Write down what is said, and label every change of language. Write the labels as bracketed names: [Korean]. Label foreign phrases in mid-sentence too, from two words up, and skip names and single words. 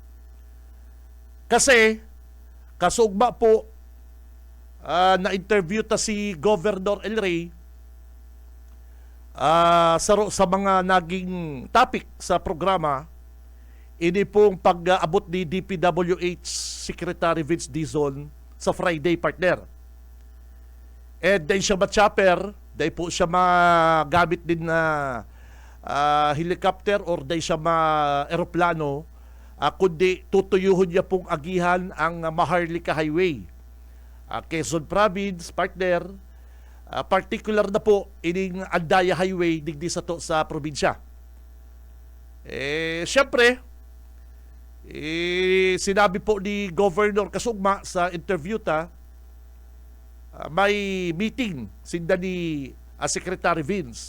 [Bikol] Kasi kasugma po na-interview ta si Governor El Rey sa mga naging topic sa programa. Ini pong pag-abot ni DPWH Secretary Vince Dizon sa Friday partner. And dahil siya ma-chopper, dahil po siya magamit din na helicopter or dahil siya ma-aeroplano, kundi tutuyuhon niya pong agihan ang Maharlika Highway. Quezon Province, partner, particular na po ining Aldaya Highway digdi sa to sa probinsya. Siyempre, sinabi po ni Governor Kasugma sa interview may meeting sinda ni Secretary Vince.